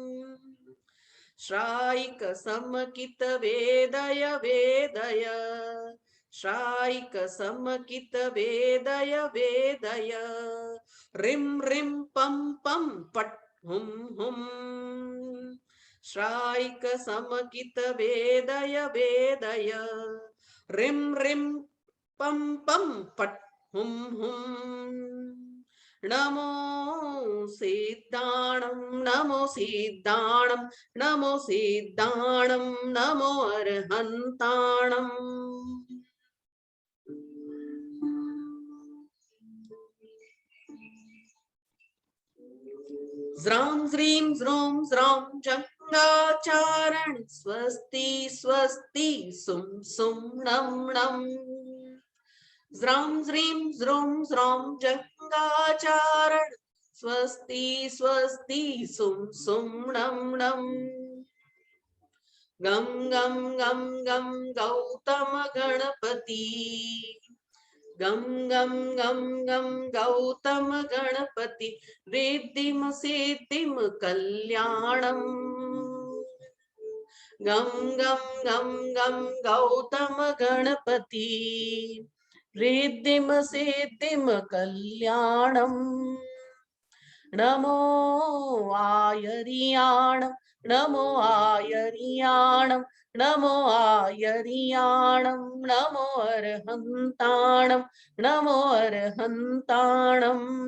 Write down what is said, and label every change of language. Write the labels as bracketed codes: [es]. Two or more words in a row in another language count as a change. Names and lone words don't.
[pra] श्राइक समकित वेदय वेदय, श्राइक समकित वेदय वेदय। रिम रिम पम पम पट हुम हुम। श्राइक समकित वेदय वेदय। रिम रिम पम पम पट हुम हुम। नमो सिद्धाणं, नमो सिद्धाणं, नमो सिद्धाणं, नमो अरहन्ताणम्। ज्रां ज्रीं ज्रूं ज्रौं जङ्गाचारण स्वस्ति स्वस्ति सुं सुं णं णं। ज्रां ज्रीं ज्रूं ज्रौं जङ्गाचारण स्वस्ति स्वस्ति सुं सुं णं णं। गम गम गम गम गौतम गणपति, गम गम गम गम गौतम गणपति, रिद्धिम सिद्धिम कल्याणम, गम गम गम गम गौतम गणपति, रिद्धिम सिद्धिम कल्याणम, नमो आयरियाणम, नमो आयरियाणम, नमो आयरियाणम, नमो अरहन्ताणम, नमो अरहन्ताणम।